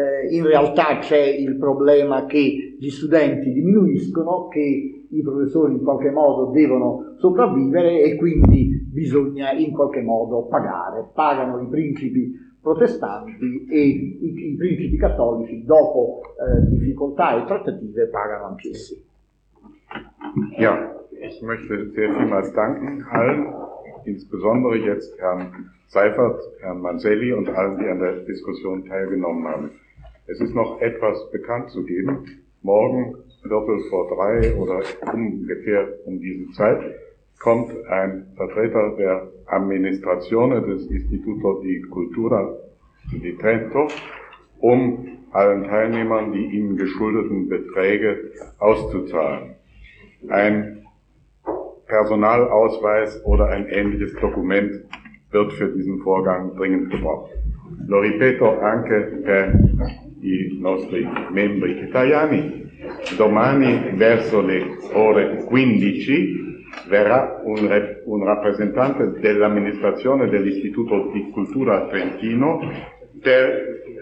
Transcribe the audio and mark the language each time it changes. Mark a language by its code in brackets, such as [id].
[it] In realtà c'è il problema che gli studenti diminuiscono, che i professori in qualche modo devono sopravvivere e quindi bisogna in qualche modo pagare. Pagano i principi protestanti e i principi cattolici, dopo difficoltà e trattative, pagano anch'essi. [de] Ja, ich möchte sehr vielmals danken allen, insbesondere jetzt Herrn Seifert, Herrn Manzelli und allen, die an der Diskussion teilgenommen haben. Es ist noch etwas bekannt zu geben. Morgen, viertel vor drei oder ungefähr um diese Zeit, kommt ein Vertreter der Amministrazione des Istituto di Cultura di Trento, um allen Teilnehmern die ihnen geschuldeten Beträge auszuzahlen. Ein Personalausweis oder ein ähnliches Dokument wird für diesen Vorgang dringend gebraucht. [it] Lo ripeto anche per i nostri membri italiani. Domani verso le ore 15 verrà un rappresentante dell'amministrazione dell'Istituto di Cultura Trentino per